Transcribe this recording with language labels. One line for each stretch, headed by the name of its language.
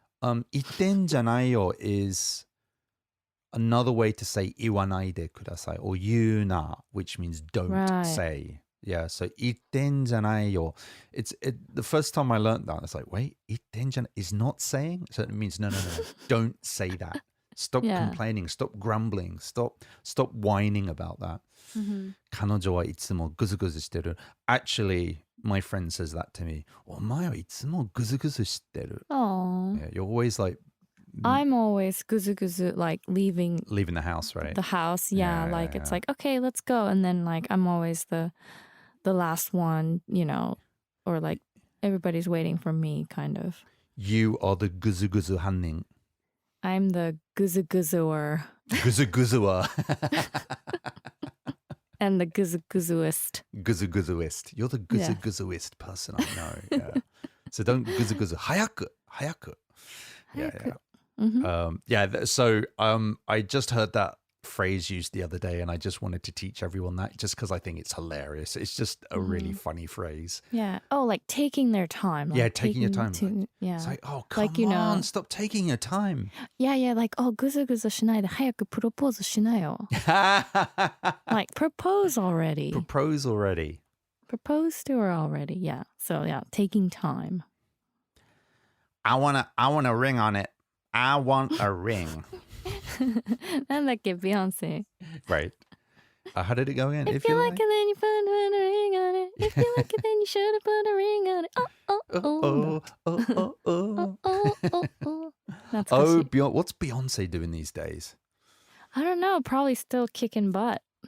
English: Itten janai yo is another way to say
Japanese: iwanaide kudasai
English: or you na, which means don't say. Yeah, so itten janai yo. The first time I learned that, I was like, wait, itten janai is not saying? So it means no. Don't say that. Stop complaining, stop grumbling, stop whining about that.
Japanese: 彼女はいつもグズグズしてる.
English: Actually, my friend says that to me.
Japanese: お前はいつもグズグズしてる.
English: Oh. Yeah, you're always like... I'm always guzu guzu, like leaving the house, right? The house, it's like, okay, let's go. And then like I'm always the last one, you know, or like everybody's waiting for me, kind of. You are the guzu guzu hanning. I'm the guzu guzuer. Guzu guzuer. And the guzu guzuist. Guzu guzuist. You're the guzu guzuist person I know. Yeah. So don't guzu guzu. Hayaku. Yeah. So I just heard that phrase used the other day, and I just wanted to teach everyone that just because I think it's hilarious. It's just a really funny phrase. Yeah. Oh, like taking their time. Like taking your time. It's like, oh, come on, stop taking your time. Yeah. Like, oh,
Japanese: ぐずぐずしないで早くプロポーズしなよ.
English: Like, propose already. Propose already. Propose to her already. Yeah. So yeah, taking time. I want a ring on it. I want a ring.
Japanese: なんだっけ、Beyonce.
English: Right. How did it go again? If you like it, then you put a ring on it. If you like it, then you should have put a ring on it. Oh, what's Beyonce doing these days? I don't know. Probably still kicking butt.